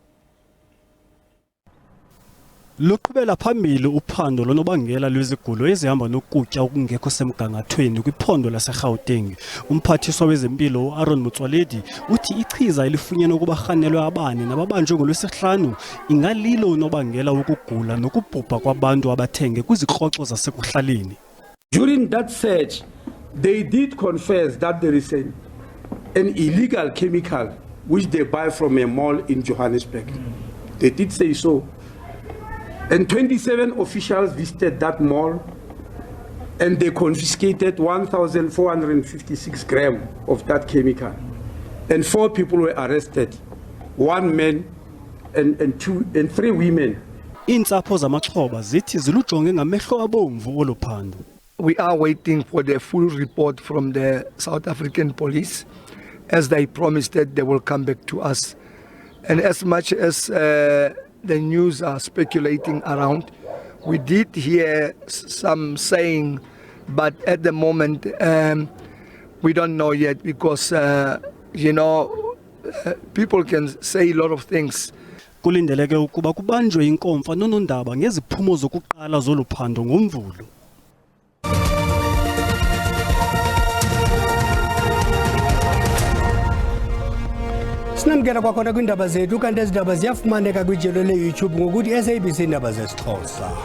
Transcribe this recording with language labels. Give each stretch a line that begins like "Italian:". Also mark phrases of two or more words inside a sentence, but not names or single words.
Xhosa: Luqhubela phambili uphando lonobangela lwezigulo ezihamba nokutya okungekho semgangathweni kwiphondo laseGauteng. Umphathiswa wezempilo uAaron Motsoaledi uthi ichiza elifunyenwe kubarhanelwe abane nababanjwe ngolwesihlanu ingalilo unobangela wokugula nokubhubha kwabantu abathenge kwizikroxo zasekuhlaleni.
English: During that search, they did confess that there is an illegal chemical which they buy from a mall in Johannesburg. They did say so. And 27 officials visited that mall and they confiscated 1,456 grams of that chemical. And 4 people were arrested, 1 man and 3 women.
Xhosa: Iintsapho zamaxhoba zithi zilujonge ngamehlo abomvu oluphando.
English: We are waiting for the full report from the South African police, as they promised that they will come back to us. And as much as the news are speculating around, we did hear some saying, but at the moment we don't know yet because people can say a lot of things.
Xhosa: Kulindeleke ukuba kubanjwe inkomfa nonondaba ngeziphumo zokuqala zoluphando ngoMvulo. Sinamkela kwakhona kwindaba zethu kanti ezindaba ziyafumaneka kwijelo le-YouTube ngokuthi SABC Iindaba zesiXhosa.